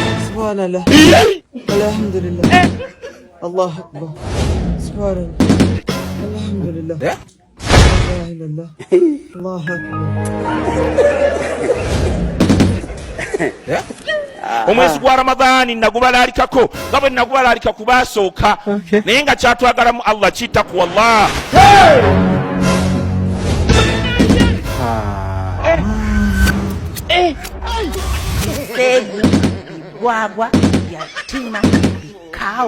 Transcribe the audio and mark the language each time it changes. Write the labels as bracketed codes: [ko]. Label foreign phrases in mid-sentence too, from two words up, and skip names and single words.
[ar] سبحان الله. الحمد لله. الله أكبر. سبحان الله. الحمد لله. لا إله إلا الله. الله أكبر. [lg] Omwezi gwa Ramadhani nagubalalikako nga bwe nagubalalika ku baasooka naye nga kyatwagalamu Allah kiyita ku Allah. Guagua, yatima, cow.